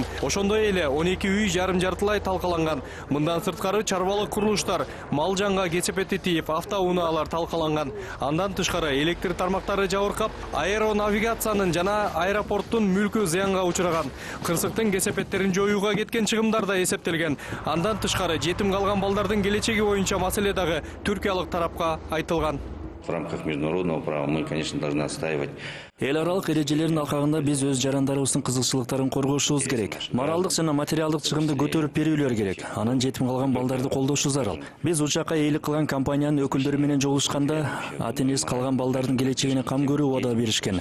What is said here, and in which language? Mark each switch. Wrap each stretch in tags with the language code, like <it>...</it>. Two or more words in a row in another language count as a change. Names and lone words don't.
<ky>Ошондой эле 12 үй жарым-жартылай талкаланган. Мындан сырткары чарбалык курулуштар, мал жанга кесепети тийип, автоунаалар талкаланган. Андан тышкары электр тармактары жабыркап, аэронавигациянын жана аэропорттун мүлкү зыянга учураган. Кырсыктын кесепеттерин жоюуга кеткен чыгымдар да эсептелген. Андан тышкары жетим калган балдардын келечеги боюнча маселе дагы түркиялык тарапка айтылган.</ky> <ru>В рамках международного права мы, конечно, должны отстаивать.</ru> <ky>Эл аралык эрежелердин алкагында биз өз жарандарыбыздын кызыкчылыктарын коргошубуз керек. Моралдык жана материалдык чыгымды көтөрүп берүүлөр керек. Анан жетим калган балдарды колдошу зарыл. Биз учакка ээлик кылган компаниянын өкүлдөрү менен жолугушканда ата энеси калган балдардын келечегине кам көрүү убада беришкен.</ky>